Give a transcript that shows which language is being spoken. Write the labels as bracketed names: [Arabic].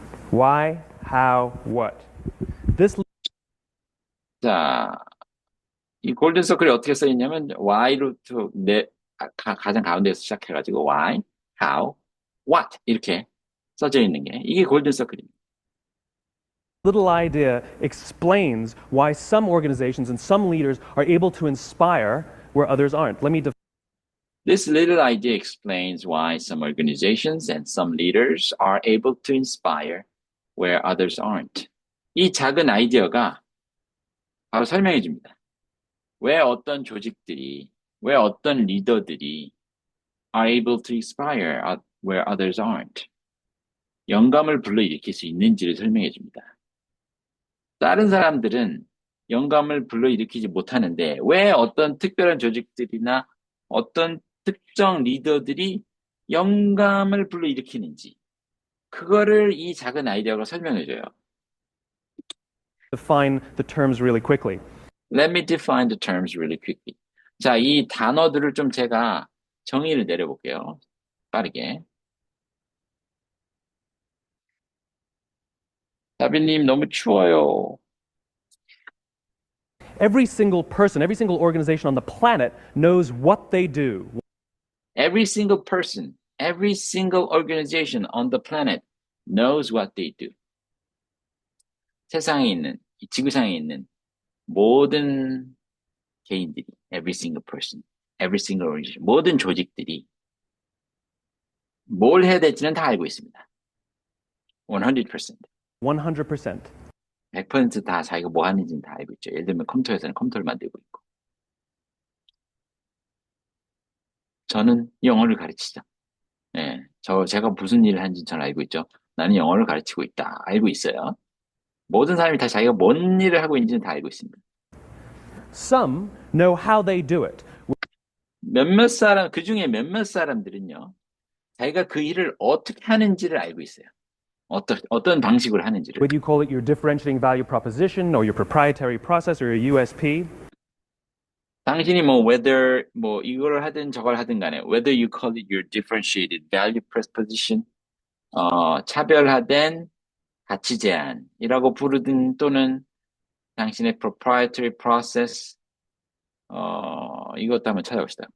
[English] Why, how, what. This [Korean] 자, 이 골든 서클이 어떻게 써 있냐면 Y루트 가장 가운데에서 시작해가지고 Why, How, What 이렇게 써져 있는 게 이게 골든 서클입니다. [English] little idea explains why some organizations and some leaders are able to inspire where others aren't. Let me This little idea explains why some organizations and some leaders are able to inspire where others aren't. [Korean] 이 작은 아이디어가 바로 설명해 줍니다. 왜 어떤 조직들이, 왜 어떤 리더들이 [English] are able to inspire where others aren't. [Korean] 영감을 불러일으킬 수 있는지를 설명해 줍니다. 다른 사람들은 영감을 불러일으키지 못하는데 왜 어떤 특별한 조직들이나 어떤 특정 리더들이 영감을 불러일으키는지 그거를 이 작은 아이디어가 설명해줘요. [English] define the terms really quickly. Let me define the terms really quickly. [Korean] 자, 이 단어들을 좀 제가 정의를 내려볼게요. 빠르게. 다빈님 너무 추워요. [English] Every single person, every single organization on the planet knows what they do. Every single person, every single organization on the planet knows what they do. [Korean] 세상에 있는, 이 지구상에 있는 모든 개인들이, [English] every single person, every single organization, [Korean] 모든 조직들이 뭘 해야 될지는 다 알고 있습니다. [English] 100%. 100%. [Korean] 100%다 자기가 뭐 하는지는 다 알고 있죠. 예를 들면 컴퓨터에서는 컴퓨터를 만들고 있고. 저는 영어를 가르치죠. 예, 제가 무슨 일을 하는지 전 알고 있죠. 나는 영어를 가르치고 있다. 알고 있어요. 모든 사람이 다 자기가 뭔 일을 하고 있는지는 다 알고 있습니다. [English] Some know how they do it. [Korean] 그 중에 몇몇 사람들은요, 자기가 그 일을 어떻게 하는지를 알고 있어요. 어떤 방식으로 하는지를. [English] Whether you call it your differentiating value proposition or your proprietary process or your USP, [Korean] 당신이 이걸 하든 저걸 하든 간에, [English] whether you call it your differentiated value proposition, [Korean] 차별화된 가치 제한이라고 부르든 또는 당신의 proprietary process, 이것도 한번 찾아봅시다.